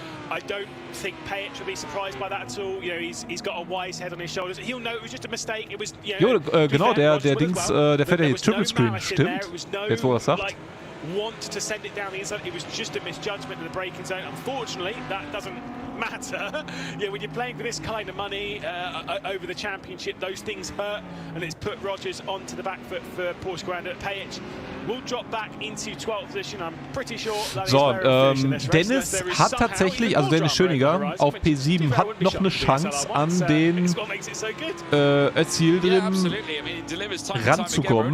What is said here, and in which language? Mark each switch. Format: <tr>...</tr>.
<en>I don't think Pejic will be surprised by that at all. You know, he's got a wise head on his shoulders. He'll know it was just a mistake. It was, you know,</en> <de>genau, der Dings, der fährt ja jetzt Triple Screen. Stimmt. Jetzt, wo er es sagt.</de> <en>Want to send it down the inside. It was just a misjudgment in the braking zone. Unfortunately, that doesn't matter. Yeah, when you're playing for this kind of money over the championship, those things hurt, and it's put Rogers onto the back foot for Porsche Grande. Pejic will drop back into 12th position. I'm pretty sure that</en> <de>so, Dennis hat tatsächlich, also Dennis Schöniger auf P7 hat noch eine Chance an den Özil drin ranzukommen.</de>